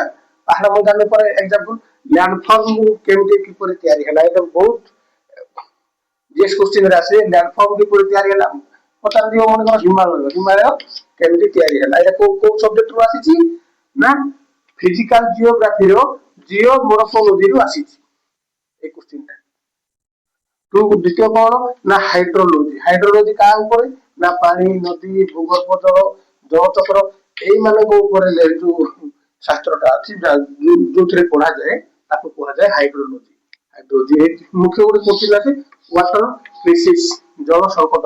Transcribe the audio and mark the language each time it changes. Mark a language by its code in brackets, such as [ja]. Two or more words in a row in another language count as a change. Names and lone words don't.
[or] ପାହାଡ ମଇଦାନ ଉପରେ [en] example, landform [or] କେମିତି କିପରି ତିଆରି ହେଲା? ଏଇଟା ବହୁତ [en] GS questionରେ [or] ଆସେ। ଲ୍ୟାଣ୍ଡଫର୍ମ କିପରି ତିଆରି ହେଲା? ପଚାରିଯିବ ମନେକର ହିମାଳୟ କେମିତି ତିଆରି ହେଲା? ଏଇଟା କୋଉ ସବଜେକ୍ଟରୁ ଆସିଛି? ନା [en] physical geographyର geomorphologyରୁ [or] ଆସିଛି ଏଇ କୋଶ୍ଚିନଟା। দ্বিতীয় କଣ? ନା ହାଇଡ୍ରୋଲୋଜି। ହାଇଡ୍ରୋଲୋଜି କାହା ଉପରେ? ନା ପାଣି, ନଦୀ, ଭୂଗର୍ଭ ଜଳ, ଜଳଚକ୍ର ଏଇମାନଙ୍କ ଉପରେ ଯୋଉ ଶାସ୍ତ୍ରଟା ଅଛି, ଯୋଉଥିରେ ପଢାଯାଏ, ତାକୁ କୁହାଯାଏ ହାଇଡ୍ରୋଲୋଜି। ହାଇଡ୍ରୋଲୋଜି ମୁଖ୍ୟ ଗୋଟେ କୋଶ୍ଚିନ୍ ଅଛି, [en] water crisis, [or] ଜଳ ସଂକଟ।